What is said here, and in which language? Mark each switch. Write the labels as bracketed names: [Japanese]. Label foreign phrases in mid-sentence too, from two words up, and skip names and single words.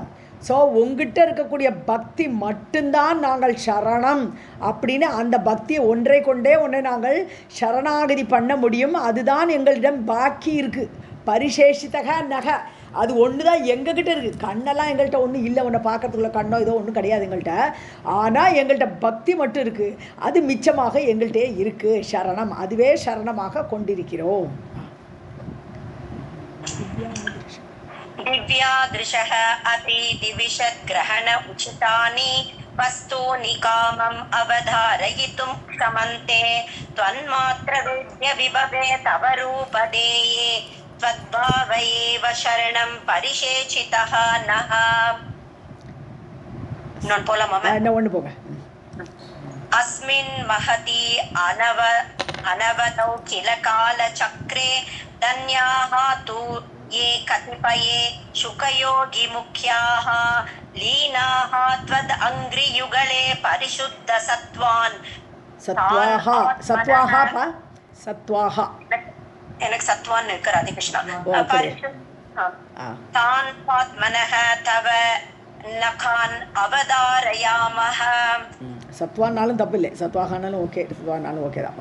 [Tamil] ஸோ உங்ககிட்ட இருக்கக்கூடிய பக்தி மட்டும்தான் நாங்கள் சரணம் அப்படின்னு, அந்த பக்தியை ஒன்றை கொண்டே ஒன்றை நாங்கள் சரணாகதி பண்ண முடியும், அதுதான் எங்களிடம் பாக்கி இருக்குது. [Sanskrit] परिशेषितः नः, [Tamil] அது ஒன்று தான் எங்ககிட்ட இருக்குது. கண்ணெல்லாம் எங்கள்கிட்ட ஒன்றும் இல்லை, ஒன்றை பார்க்கறதுக்குள்ள கண்ணோ இதோ ஒன்றும் கிடையாது எங்கள்கிட்ட. ஆனால் எங்கள்கிட்ட பக்தி மட்டும் இருக்குது, அது மிச்சமாக எங்கள்கிட்டே இருக்குது. சரணம், அதுவே சரணமாக கொண்டிருக்கிறோம். [Sanskrit] दिव्यादृशः अपि दिविषद्ग्रहण उचितानि वस्तूनि कामम् अवधारयितुं क्षमन्ते त्वन्मात्रवेद्य विभवे तव रूपदेये त्वद्भाव एव शरणं परिशेषितः नः. [Tamil] நான் போலாமா? ஒன்று போங்க. [Sanskrit] अस्मिन् महति अनवदौ किल कालचक्रे धन्याः तु ये कतिपये शुकयोगी मुख्याः लीनाः त्वद् अङ्घ्रियुगले परिशुद्ध सत्वान् சத்வாஹா [Tamil] எனக்கு சத்வான் இருக்கு ராதிகிருஷ்ணா. [Sanskrit] तान् आत्मनः तव नकान् अवधारयामहः. [Tamil] சத்வானாலும் தப்பு இல்லை, சத்வாகானாலும் ஓகே, சத்வானாலும் ஓகே தான்.